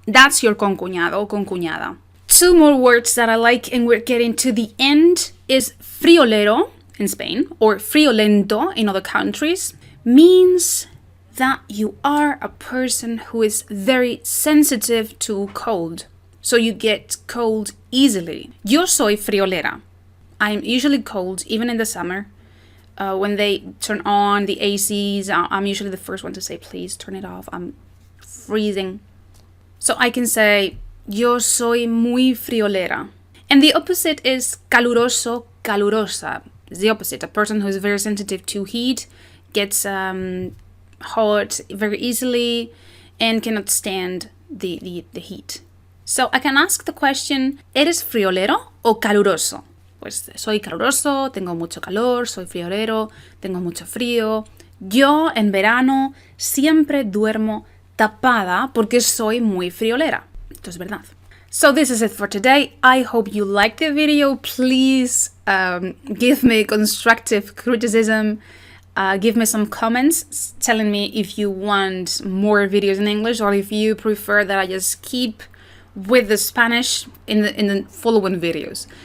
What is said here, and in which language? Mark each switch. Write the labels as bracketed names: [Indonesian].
[English] That's your concuñado or concuñada. Two more words that I like, and we're getting to the end, is friolero in Spain, or friolento in other countries, means that you are a person who is very sensitive to cold. So you get cold easily. [Spanish] Yo soy friolera. [English] I'm usually cold, even in the summer. When they turn on the ACs, I'm usually the first one to say, please turn it off. I'm freezing. So I can say, [Spanish] yo soy muy friolera. [English] And the opposite is caluroso, calurosa. It's the opposite. A person who is very sensitive to heat gets hot very easily and cannot stand the heat. So I can ask the question, [Spanish] ¿eres friolero o caluroso? Pues soy caluroso, tengo mucho calor, soy friolero, tengo mucho frío. Yo en verano siempre duermo tapada porque soy muy friolera. Esto es verdad. [English] So this is it for today. I hope you liked the video. Please give me constructive criticism. Give me some comments telling me if you want more videos in English or if you prefer that I just keep with the Spanish in the following videos.